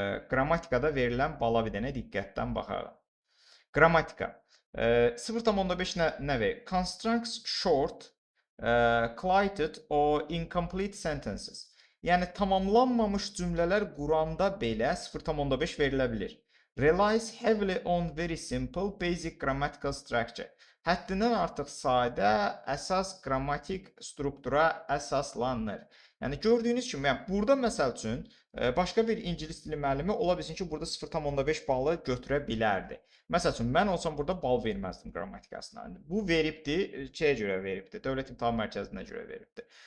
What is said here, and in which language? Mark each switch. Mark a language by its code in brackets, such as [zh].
[az] Qrammatikada verilən bala bir dənə diqqətdən baxarıq. Qrammatika. 0.5 nə verir? [en] Constructs short, clyted or incomplete sentences. [az] Yəni tamamlanmamış cümlələr quranda belə 0.5 verilə bilir. [en] Relies heavily on very simple basic grammatical structure. [az] Həddindən artıq sadə əsas qrammatik struktura əsaslanır. Yəni gördüyünüz kimi, burada məsəl üçün başqa bir ingilis dili müəllimi ola bilsin ki, burada 0.5 balı götürə bilərdi. Məsəl üçün, mən olsam burada bal verməzdim qrammatikasına. Bu veribdir, şeyə görə veribdir, Dövlət İmtahan Mərkəzinə görə veribdir.